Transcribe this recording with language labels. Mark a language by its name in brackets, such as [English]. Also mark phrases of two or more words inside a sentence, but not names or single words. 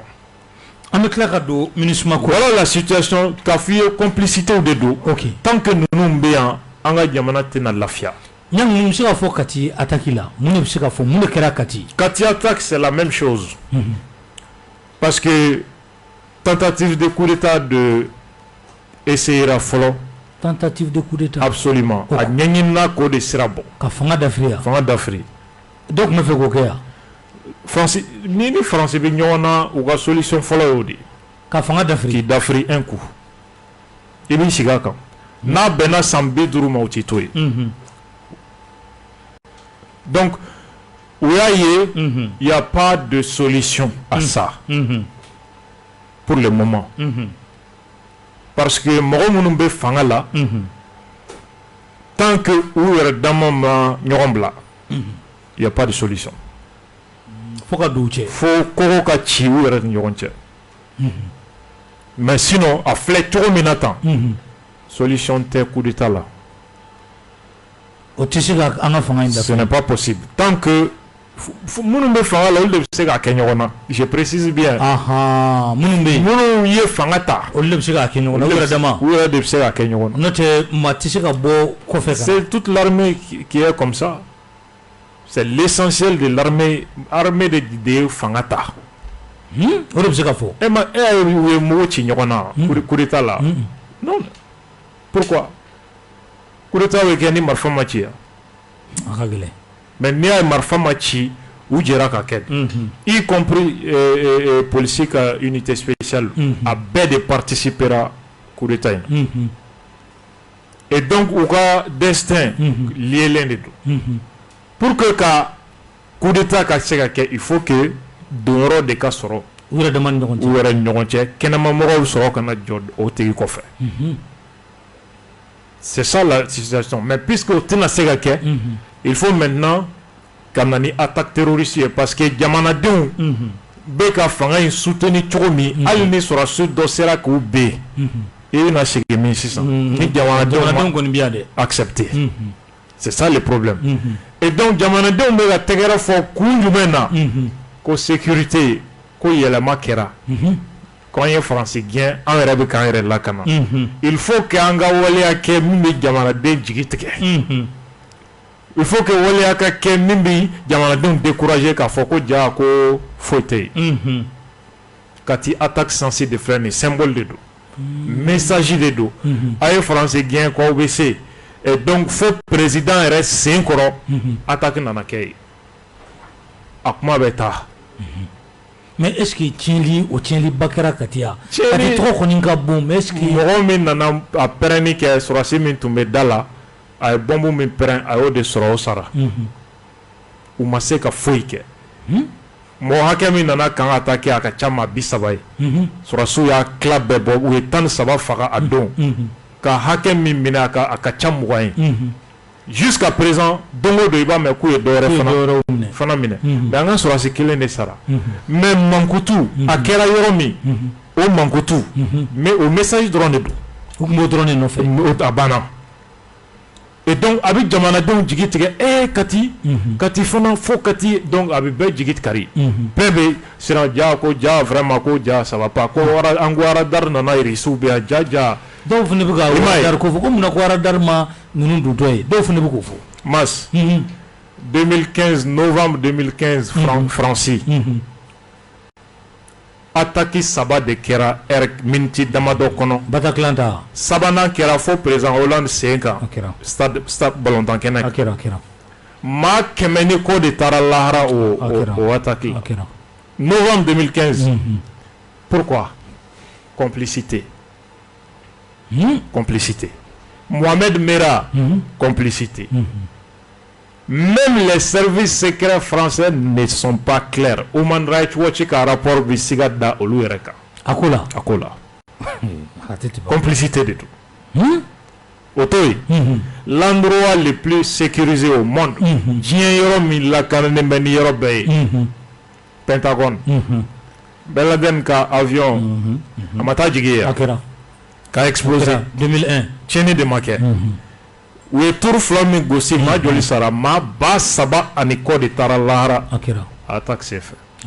[Bambara] an bɛ tila ka don MINUSMA ko [French] voilà la situation [Bambara] k'a fɔ i ye complicité de don [French] tant que [Bambara] ninnu bɛ yan an ka jamana tɛna lafiya Nyang mun se ka fɔ Kati attaque la mun ne bɛ se ka fɔ mun de kɛra Kati [French] attaque c'est la même chose parce que tentative de coup d'état de essayera fɔlɔ tentative de coup d'état [Bambara] absolument a ɲɛɲinina k'o de sira bɔ ka fanga dafiri yan fanga dafiri donc me fɛ k'o kɛ yan France ni France bɛ ɲɔgɔn na u ka solution fɔlɔ y'o de ka fanga dafiri k'i dafiri [French] un coup [Bambara] i b'i sigi a kan n'a bɛnna san 50 ma u t'i to yen [French] donc il n'y a pas de solution à ça pour le moment parce que [Bambara] mɔgɔ minnu bɛ fanga la [French] tant que [Bambara] u yɛrɛ dama ma ɲɔgɔn bila [French] il n'y a pas de solution [Bambara] fo ka don u cɛ fo kɔgɔ ka ci u yɛrɛ ni ɲɔgɔn cɛ [French] mais sinon [Bambara] a filɛ cogo min na tan solution tɛ coup d'état la o tɛ se ka an ka fanga in dafa [French] ce n'est pas possible tant que [Bambara] minnu bɛ fanga la olu de bɛ se k'a kɛ ɲɔgɔn na [French] je précise bien [Bambara] minnu bɛ yen minnu ye fanga ta olu de bɛ se k'a kɛ ɲɔgɔn na u yɛrɛ dama u yɛrɛ de bɛ se k'a kɛ ɲɔgɔn na n'o tɛ maa tɛ se ka bɔ kɔfɛ kan [French] c'est toute l'armée qui est comme ça c'est l'essentiel de l'armée [Bambara] de ye fanga ta o de bɛ se ka fɔ e ye mugu ci ɲɔgɔn na coup d'état la [French] non pourquoi coup d'état [Bambara] bɛ kɛ ni marifa ma ci yan a ka gɛlɛn mais n'i y'a ye marifa ma ci u jɛra ka kɛ [French] y compris [Bambara] policier ka unité spéciale a bɛɛ de participera coup d'état in [French] et donc [Bambara] u ka destin lielen de don [French] pour que [Bambara] ka coup d'état ka se ka kɛ [French] il faut que [Bambara] donyɔrɔ de ka sɔrɔ u yɛrɛ dama ni ɲɔgɔn cɛ u yɛrɛ ɲɔgɔn cɛ kɛnɛmamɔgɔw sɔrɔ kana jɔ o tigi kɔfɛ [French] c'est ça la situation mais puisque [Bambara] o tɛna se ka kɛ [French] il faut maintenant [Bambara] ka na ni [French] attaque terroriste [Bambara] ye [French] parce que [Bambara] jamanadenw bɛ ka fanga in soutenir cogo min hali ni sɔrɔdasi dɔ sera k'u ben i bɛna segin min sisan ni jamanadenw kɔni bɛ yan dɛ [French] accepter c'est ça le problème et donc [Bambara] jamanadenw bɛ ka tɛgɛrɛ fɔ kun jumɛn na ko sécurité ko yɛlɛma kɛra ko an ye faransi gɛn an yɛrɛ bɛ k'an yɛrɛ lakana [French] il faut que [Bambara] an ka waleya kɛ min bɛ jamanaden jigi tigɛ [French] il faut que [Bambara] waleya ka kɛ min bɛ jamanadenw décourager k'a fɔ ko ja ko foyi tɛ yen Kati attaque censée de filɛ nin symbole de don message de don a ye faransi gɛn k'aw bɛ se [French] et donc [Bambara] fo président yɛrɛ sen kɔrɔ attaque nana kɛ yen a kuma bɛ taa [French] mais est ce que [Bambara] tiɲɛli ba kɛra Kati yan Kati tɔgɔ kɔni ka bon [French] mais est ce que [Bambara] mɔgɔ min nana a pɛrɛnni kɛ sɔrɔdasi min tun bɛ da la a ye bɔnbu min pɛrɛn a y'o de sɔrɔ o sara u ma se ka foyi kɛ mɔgɔ hakɛ min nana kan ka taa kɛ a ka ca maa 30 ye sɔrɔdasiw y'a tila bɛɛ bɔ u ye 13 faga a don ka hakɛ min minɛ a ka ca 20 ye [French] jusqu'à présent [Bambara] don o don i b'a mɛn k'u ye dɔ wɛrɛ fana minɛ mais an ka sɔrɔdasi kelen de sara mais mankutu a kɛra yɔrɔ min o mankutu mais o message dɔrɔn de don u tun b'o dɔrɔn de nɔfɛ a banna [French] et donc avec [Bambara] jamanadenw jigi tigɛ kati kati fana fo kati donc a bɛ bɛɛ jigi kari bɛɛ bɛ siran ja ko ja vraiment ko ja [French] ça va pas [Bambara] ko an ko aradar nana irisiw bɛ yan ja dɔw fana bɛ ka aradar ko fɔ ko munna ko aradar ma ninnu dutɔ ye dɔw fana bɛ k'o fɔ Mas 2015 novembre 2015 Franci attaque saba de kɛra minti damadɔ kɔnɔ Bataclan ta sabanan kɛra fo président Hollande sen kan stade balontan kɛnɛ maa kɛmɛ ni kɔ de taara lahara o attaque novembre 2015 [French] pourquoi complicité complicité [Bambara] Mohamed Merah [French] complicité même les services secrets français ne sont pas clairs. [Bambara] Human Rights Watch ka rapport bi siga da olu yɛrɛ kan. Akola. [French] Complicité de tout. Otoy. L'endroit le plus sécurisé au monde. [Bambara] Diɲɛ yɔrɔ min lakanen bɛ ni yɔrɔ bɛɛ ye. Pentagone. Ben Laden ka avion. A ma taa jigin yan. Ka explosé. 2001. Tiɲɛni de ma kɛ. U ye tour fila min gosi maa joli sara maa ba saba ani kɔ de taara lahara a [French] attaque s'est fait.